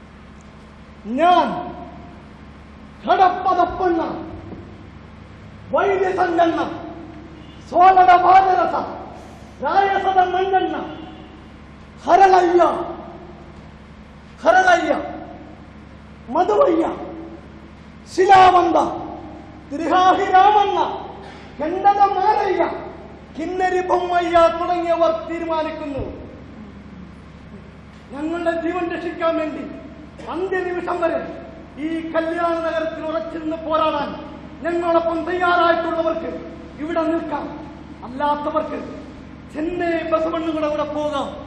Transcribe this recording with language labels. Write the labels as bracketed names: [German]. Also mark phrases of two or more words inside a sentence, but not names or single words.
[Malayalam] ഞാൻ കടപ്പതപ്പണ്ണ വൈദ്യ ಸಂಗಣ್ಣ ಸೋಲದ ಬಾದರಸ ರಾಯಸದ ಮಂಗಣ್ಣ ಹರಳಯ್ಯ ಹರಳಯ್ಯ മധുവയ്യ ശിലാവന്ത തിരുഹാഹി രാമണ്ണ കണ്ടത മാരയ്യ കിന്നരി ബൊമ്മയ്യ തുടങ്ങിയവർ തീരുമാനിക്കുന്നു. ഞങ്ങളുടെ ജീവൻ രക്ഷിക്കാൻ വേണ്ടി അന്ത്യനിമിഷം വരെ ഈ കല്യാണ നഗരത്തിൽ ഉറച്ചിരുന്ന് പോരാടാൻ ഞങ്ങളൊപ്പം തയ്യാറായിട്ടുള്ളവർക്ക് ഇവിടെ നിൽക്കാം, അല്ലാത്തവർക്ക് ചെന്നൈ ബസവണ്ണുകളുടെ കൂടെ പോകാം.